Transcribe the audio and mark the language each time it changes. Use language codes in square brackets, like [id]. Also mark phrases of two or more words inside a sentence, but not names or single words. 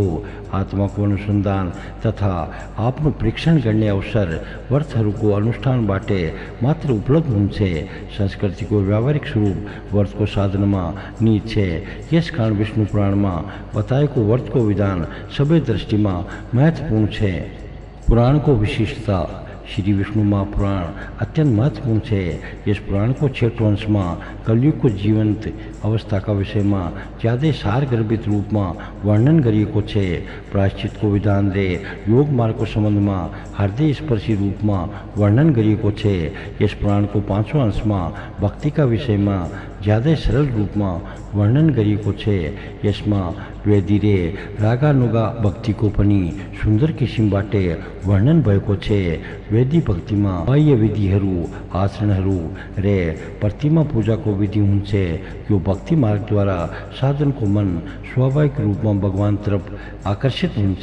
[ne] आत्माको अनुसन्धान तथा आफ्नो परीक्षण गर्ने अवसर व्रतहरूको अनुष्ठानबाट मात्र उपलब्ध हुन्छ। संस्कृतिको व्यावहारिक स्वरूप व्रतको साधनमा निहित छ। यसकारण विष्णु पुराणमा बताएको व्रतको विधान सबै दृष्टिमा महत्त्वपूर्ण छ। पुराणको विशिष्टता श्री विष्णु महापुराण अत्यंत महत्वपूर्ण छ। यस पुराणको 6औं अंशमा कलियुगको जीवन्त अवस्थाका विषयमा ज्यादै सारगर्भित रूपमा वर्णन गरिएको छ। प्रायश्चितको विधान र योग मार्गको सम्बन्धमा हृदय स्पर्शी रूपमा वर्णन गरिएको छ। यस पुराणको 5औं अंशमा भक्तिका विषयमा ज्यादा सरल रूप में वर्णन गरिएको छ। यसमा वेदीरे रागानुगा भक्तिको पनि सुन्दर किसिमबाट वर्णन भएको छ। वेदी भक्तिमा बाह्य विधिहरू, आचरणहरू र प्रतिमा पूजाको विधि हुन्छ। यो भक्ति मार्गद्वारा साधनको मन स्वाभाविक रूपमा भगवानतर्फ आकर्षित हुन्छ।